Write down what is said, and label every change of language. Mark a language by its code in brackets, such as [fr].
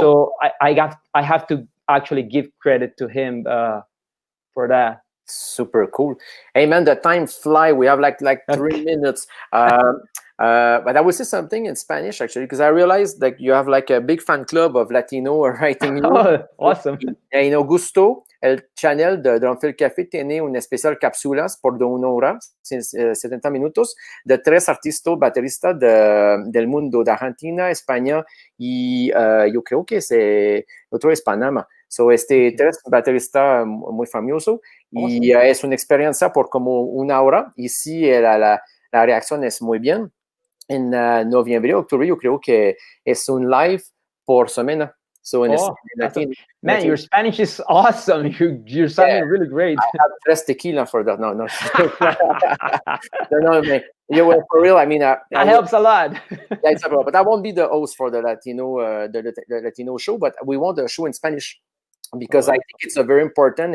[en] So I have to actually give credit to him for that. Super cool. Hey man, the time fly. We have like 3 minutes. But I will say something in Spanish actually, because I realized that you have like a big fan club of Latino writing you. Oh, awesome. [es] En Augusto, el channel de Drumfield Café tiene una especial cápsulas por 1 hora, 70 minutos, de 3 artistas bateristas del mundo, de Argentina, España y yo creo que otro es Panamá. So, 3 bateristas muy famosos, y es una experiencia por como 1 hora, y sí, la reacción es muy bien. En noviembre, octubre, yo creo que es un live por semana. [en] So man, your Spanish is awesome. You're sounding really great. I have 3 tequila for that. No. No, man. For real. I mean, that helps a lot. It's about, but I won't be the host for the Latino the Latino show. But we want a show in Spanish, because I think it's a very important.